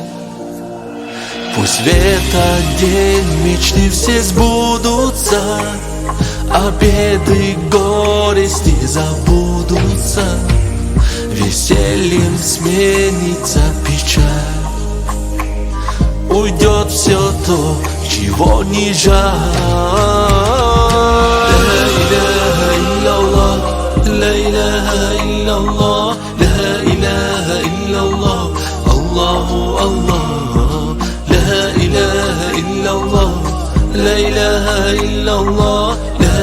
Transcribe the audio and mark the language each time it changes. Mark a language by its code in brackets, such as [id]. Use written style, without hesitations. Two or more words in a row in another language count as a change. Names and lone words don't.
[ru] Пусть в этот день мечты все сбудутся, а беды, горести забудутся, весельем сменится печаль. Уйдет все то, чего не жаль. [ar] لا إله إلا الله لا إله إلا الله الله الله لا إله إلا الله لا إله إلا الله